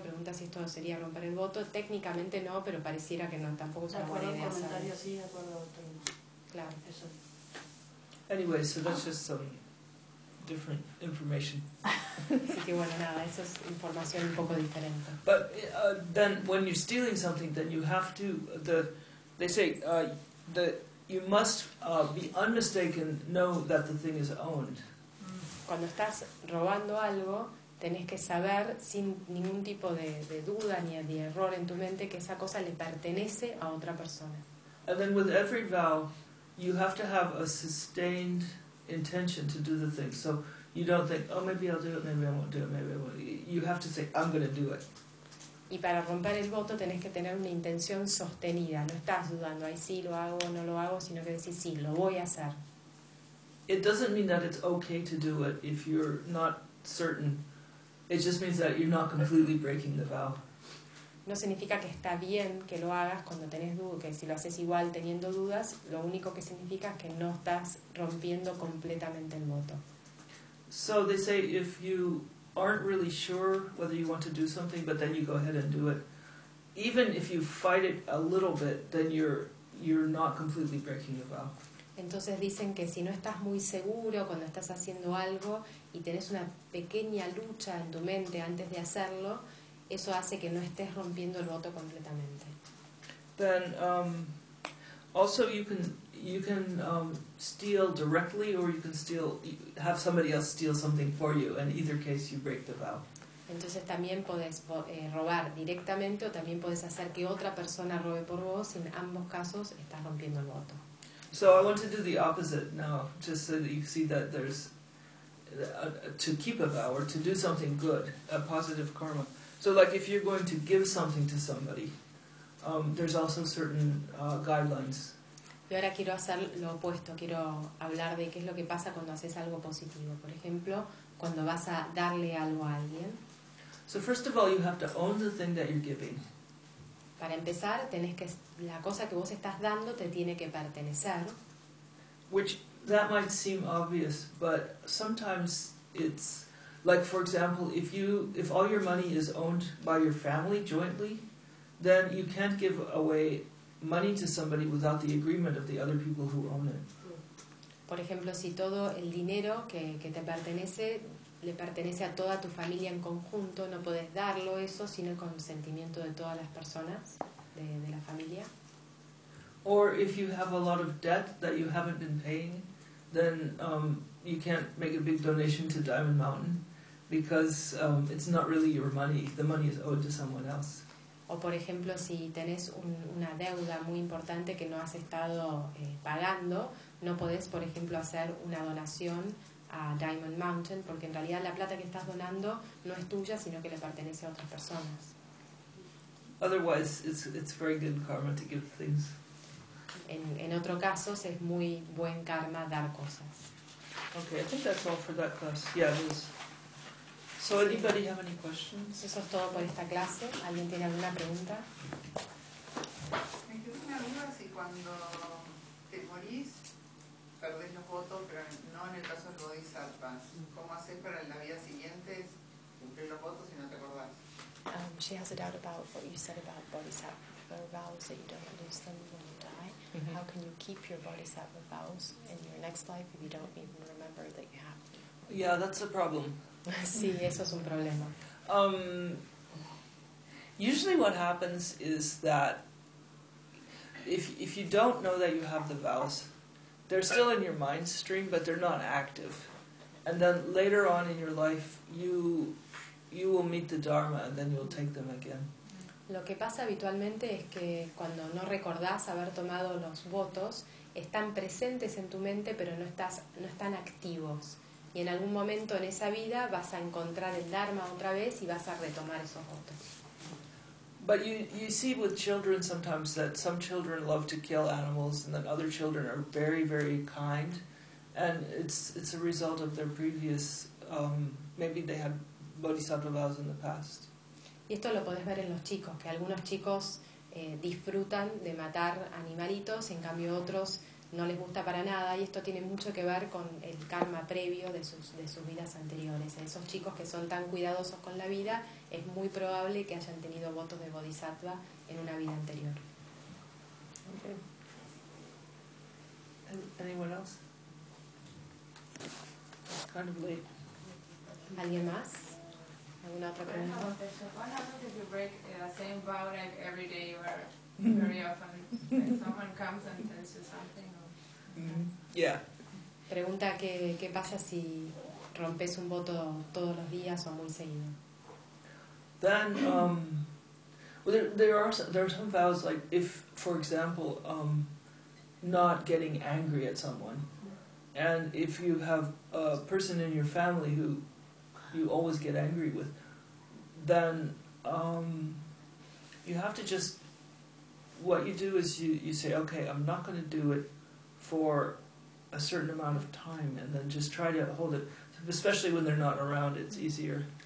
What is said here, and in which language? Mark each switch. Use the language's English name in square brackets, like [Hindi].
[Spanish] Pregunta si esto sería romper el voto. Técnicamente no, pero pareciera que no. Tampoco es una buena idea. Sí, claro. [English] Anyway, so that's just some different information. [Spanish] Así que bueno, nada, eso es información un poco diferente. [English] But then when you're stealing something, then you have to, they say that you must be unmistaken, know that the thing is owned. [Spanish] Cuando estás robando algo, tenés que saber sin ningún tipo de duda ni de error en tu mente que esa cosa le pertenece a otra persona. [English] And then with every vow, you have to have a sustained intention to do the thing. So you don't think, oh, maybe I'll do it, maybe I won't do it, maybe I won't. You have to say, I'm going to do it. [Spanish] Y para romper el voto tenés que tener una intención sostenida. No estás dudando, ay, sí, lo hago, no lo hago, sino que decís, sí, lo voy a hacer. [English] It doesn't mean that it's okay to do it if you're not certain. It just means that you're not completely breaking the vow. [Spanish] No significa que está bien que lo hagas cuando tenés dudas, que si lo haces igual teniendo dudas, lo único que significa es que no estás rompiendo completamente el voto. [English] So they say if you aren't really sure whether you want to do something, but then you go ahead and do it, even if you fight it a little bit, then you're not completely breaking the vow. [Spanish] Entonces dicen que si no estás muy seguro cuando estás haciendo algo y tenés una pequeña lucha en tu mente antes de hacerlo, eso hace que no estés rompiendo el voto completamente. [English] Then also you can steal directly, or you can steal, have somebody else steal something for you. In either case, you break the vow. [Spanish] Entonces también podés robar directamente, o también podés hacer que otra persona robe por vos. En ambos casos, estás rompiendo el voto. [English] So I want to do the opposite now, just so that you see that there's to keep a vow or to do something good, a positive karma. So like if you're going to give something to somebody, there's also certain guidelines. [Spanish] Y ahora quiero hacer lo opuesto, quiero hablar de qué es lo que pasa cuando haces algo positivo. Por ejemplo, cuando vas a darle algo a alguien. [English] So first of all, you have to own the thing that you're giving. [Spanish] Para empezar, tenés que, la cosa que vos estás dando te tiene que pertenecer. [English] Which, that might seem obvious, but sometimes it's, like for example, if all your money is owned by your family jointly, then you can't give away money to somebody without the agreement of the other people who own it. [Spanish] Por ejemplo, si todo el dinero que te pertenece le pertenece a toda tu familia en conjunto, no puedes darlo eso sin el consentimiento de todas las personas de la familia. [English] Or if you have a lot of debt that you haven't been paying, then you can't make a big donation to Diamond Mountain because it's not really your money. The money is owed to someone else. [Spanish] O por ejemplo, si tenés una deuda muy importante que no has estado pagando, no podés, por ejemplo, hacer una donación a Diamond Mountain, porque en realidad la plata que estás donando no es tuya, sino que le pertenece a otras personas. [English] Otherwise, it's very good karma to give things. [Spanish] En otro caso, es muy buen karma dar cosas. [English] Okay, I think that's all for that class. Yeah, it is. So anybody have any questions? [Spanish] Eso es todo por esta clase. ¿Alguien tiene alguna pregunta? Me quedó una duda si cuando te morís, perdés los votos, pero no en el caso de bodhisattvas. ¿Cómo haces para en la vida siguiente cumplir los votos si no te acordás? [English] She has a doubt about what you said about bodhisattva vows, that you don't lose them when you die. Mm-hmm. How can you keep your bodhisattva vows in your next life if you don't even remember that you have to? Yeah, that's a problem. [Spanish] Sí, eso es un problema. [English] Usually what happens is that if you don't know that you have the vows, they're still in your mind stream, but they're not active. And then later on in your life, you will meet the Dharma and then you'll take them again. [Spanish] Lo que pasa habitualmente es que cuando no recordás haber tomado los votos, están presentes en tu mente, pero no están activos. Y en algún momento en esa vida vas a encontrar el Dharma otra vez y vas a retomar esos votos. [English] But you see with children sometimes that some children love to kill animals and then other children are very, very kind. And it's a result of their previous, maybe they had bodhisattva vows in the past. [Spanish] Y esto lo podés ver en los chicos, que algunos chicos disfrutan de matar animalitos, en cambio otros no les gusta para nada, y esto tiene mucho que ver con el karma previo de sus vidas anteriores. Esos chicos que son tan cuidadosos con la vida, es muy probable que hayan tenido votos de bodhisattva en una vida anterior. [English] Okay. Anyone else? It's kind of late. [Spanish] ¿Alguien más? ¿Alguna otra pregunta? [English] What happens if you break the same vow like every day or very often? Someone comes and tells you something. Mm-hmm. Yeah. [Spanish] Pregunta qué pasa si rompes un voto todos los días o muy seguido. [English] Then, well, there are some vows, like if, for example, not getting angry at someone, and if you have a person in your family who you always get angry with, then you have to just, what you do is you say, okay, I'm not going to do it for a certain amount of time, and then just try to hold it, especially when they're not around, it's easier.